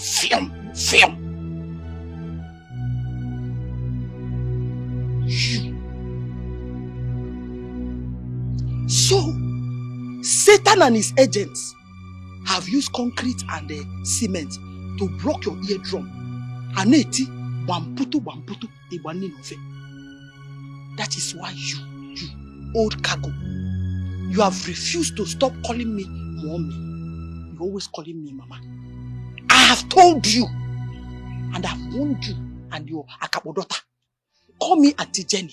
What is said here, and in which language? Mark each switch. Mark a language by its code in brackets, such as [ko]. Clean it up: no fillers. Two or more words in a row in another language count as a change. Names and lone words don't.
[en] So, Satan and his agents have used concrete and cement to block your eardrum. [bem] Aneti, wamputu, iwaninofe. [en] That is why you old cargo, you have refused to stop calling me mommy. You're always calling me mama. I have told you, and I've warned you and your akabodota. Call me Auntie Jenny.